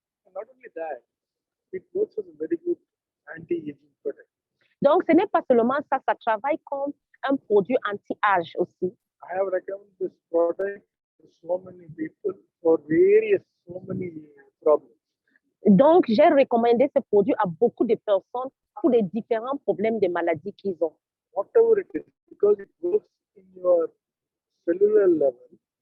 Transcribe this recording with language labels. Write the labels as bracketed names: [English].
[English] And not only that, it works as a very good anti-aging product. [French] Donc, ce n'est pas seulement ça, ça travaille comme un produit anti-âge aussi. [English] I have recommended this product to so many people for so many problems. [French] Donc, j'ai recommandé ce produit à beaucoup de personnes pour les différents problèmes de maladies qu'ils ont. [English] Whatever it is, because it works in your cellular level.